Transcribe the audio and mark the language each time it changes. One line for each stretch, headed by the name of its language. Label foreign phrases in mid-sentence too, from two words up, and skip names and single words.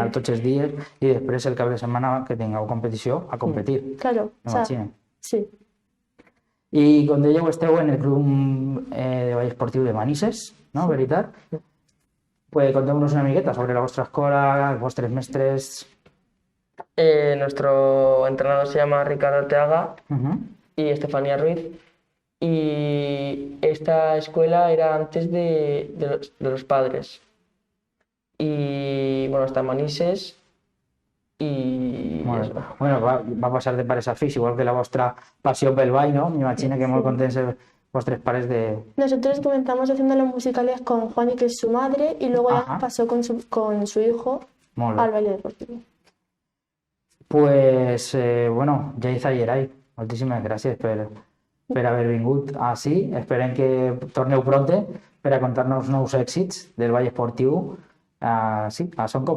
Catalan: Sí. tots els dies i després el cap de setmana que tingueu competició, a competir,
Spanish: Claro, o sea,
Catalan: m'imagino. sí, I com dèieu, esteu en el club de ball esportiu de Manises, no? Veritat? Pues conteu-nos una miqueta sobre la vostra escola, els vostres mestres...
Spanish: Nuestro entrenador se llama Ricardo Arteaga Uh-huh. y Estefanía Ruiz. Y esta escuela era antes de los padres. Y bueno, está en Manises y
Catalan: Molt
Spanish: eso.
Catalan: bé. Bueno, va passar de pares a fills, igual que la vostra passió pel ball, no? M'imagino que molt contents els vostres pares de...
Spanish: nosotros comenzamos haciendo los musicales con Juani, que es su madre, y luego Ajá. ya pasó con su hijo
Catalan: Molt bé.
Spanish: al baile deportivo.
Catalan: Pues, bueno, Jaiza i Erai, moltíssimes gràcies per haver vingut així. Esperem que torneu pronte per a contar-nos nous èxits del ball esportiu sí, a Soncom.